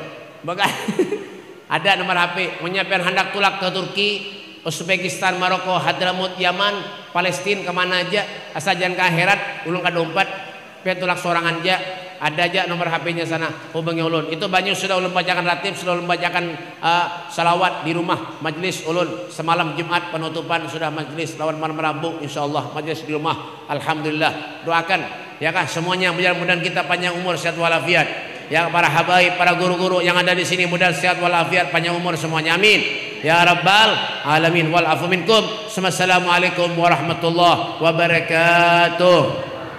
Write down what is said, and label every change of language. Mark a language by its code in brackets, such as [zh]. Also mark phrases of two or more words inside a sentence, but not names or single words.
[bjn] Bagai ada nomor HP, menyiapkan hendak tulak ke Turki, Uzbekistan, Maroko, Hadramut, Yaman, Palestina, kemana aja, asal jangan ke akhirat, ulun ka dompet, petulak sorangan aja, ada aja nomor HP-nya sana, hubungi ulun. Itu banyak sudah ulun bacakan ratib, sudah ulun bacakan salawat di rumah, majlis ulun semalam Jumat penutupan sudah majlis lawan malam Rabu, insyaallah majlis di rumah. Alhamdulillah, doakan ya kah semuanya mudah-mudahan kita panjang umur sehat walafiat. Ya para habaib, para guru-guru yang ada di sini mudah sehat walafiat, panjang umur semuanya, amin. [ar] يا رب العالمين والعفو منكم. والسلام عليكم ورحمة الله وبركاته.